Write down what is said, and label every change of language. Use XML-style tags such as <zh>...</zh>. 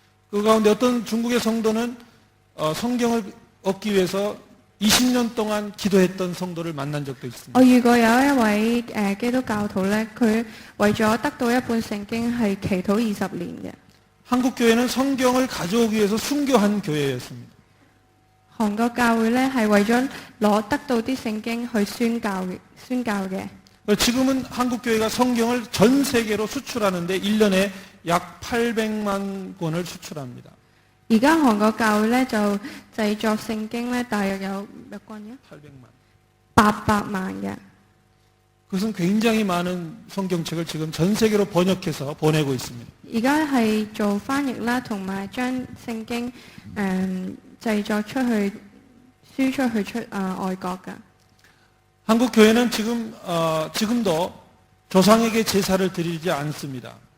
<ko>그 가운데 어떤 중국의 성도는 성경을 얻기 위해서 20년 동안 기도했던 성도를 만난 적도 있습니다.</ko> <yue>我遇過有一位基督教徒呢，佢為咗得到一本聖經係祈禱20年嘅。</yue> <ko>한국 교회는 성경을 가져오기 위해서 순교한 교회였습니다.</ko> <yue>韓國教會呢，係為咗得到啲聖經去宣教嘅。</yue> <ko>지금은 한국 교회가 성경을 전 세계로 수출하는데 1년에 약 800만 권을 수출합니다.</ko> <yue>而家韓國教會呢，就製作聖經呢，大約有</yue> <ko>몇 권이요?</ko> <yue>800萬嘅。</yue> <ko>그것은 굉장히 많은 성경책을 지금 전 세계로 번역해서 보내고 있습니다.</ko> <yue>而家係做翻譯啦，同埋將聖經製作出去、輸出去外國㗎。</yue> <ko>한국 교회는 지금도 조상에게 제사를 드리지 않습니다.</ko>